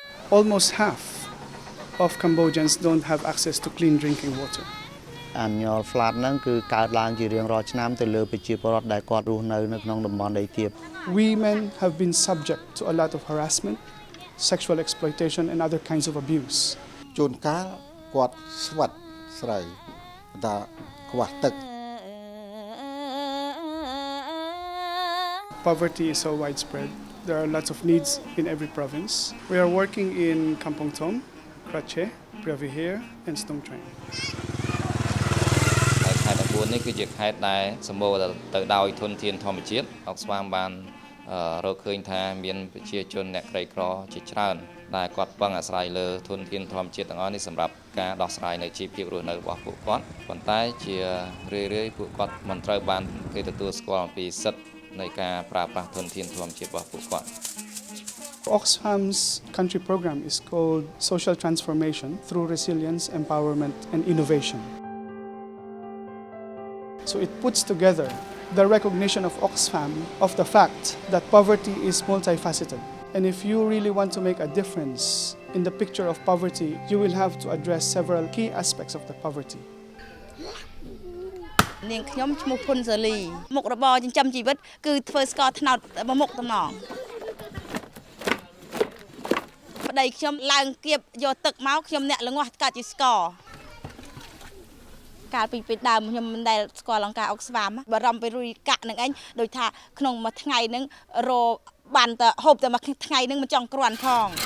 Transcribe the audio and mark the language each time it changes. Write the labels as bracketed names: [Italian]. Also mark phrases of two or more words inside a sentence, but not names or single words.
[English] almost half of Cambodians don't have access to clean drinking water. Annual flat [Khmer] ហ្នឹងគឺកើតឡើងជារៀងរាល់ឆ្នាំទៅលើប្រជាពលរដ្ឋដែលគាត់រស់នៅក្នុងតំបន់ដីទាប [English] Women have been subject to a lot of harassment, sexual exploitation and other kinds of abuse. [Khmer] ជួនកាលគាត់ស្វិតស្រូវតែខ្វះទឹក [English] Poverty is so widespread. There are lots of needs in every province. We are working in Kampong Thom, Krache, Previher and Stung Treng. [Khmer] ខេត្ត9នេះគឺជាខេត្តដែលសម្បូរទៅដោយធនធានធម្មជាតិអុកស្វាមបានរកឃើញថាមានប្រជាជនអ្នកក្រីក្រជាច្រើនដែលគាត់ពឹងអាស្រ័យលើធនធានធម្មជាតិទាំងអស់នេះសម្រាប់ការដោះស្រាយនៅជីវភាពរស់នៅរបស់ពួកគាត់ប៉ុន្តែជារឿយៗពួកគាត់មិនត្រូវបានគេទទួលស្គាល់អំពីសិទ្ធិនៃការប្រើប្រាស់ធនធានធម្មជាតិរបស់ពួកគាត់ [English] Oxfam's country program is called Social Transformation through Resilience, Empowerment and Innovation. So it puts together the recognition of Oxfam of the fact that poverty is multifaceted. And if you really want to make a difference in the picture of poverty, you will have to address several key aspects of the poverty. [Khmer] នាងខ្ញុំឈ្មោះភុនសាលីមុខរបរចិញ្ចឹមជីវិតគឺធ្វើស្ករត្នោតមួយមុខតំណងប្តីខ្ញុំឡើងគៀបយកទឹកមកខ្ញុំអ្នកល្ងាស់កាត់ជាស្ករកាលពីពេលដើមខ្ញុំមិនដែលស្គាល់អង្គការអុកស្វាមបារម្ភពីរុយកាក់នឹងឯងដូចថាក្នុងមួយថ្ងៃហ្នឹងរបានតែហូបតែមួយថ្ងៃហ្នឹងមិនចង់គ្រាន់ផង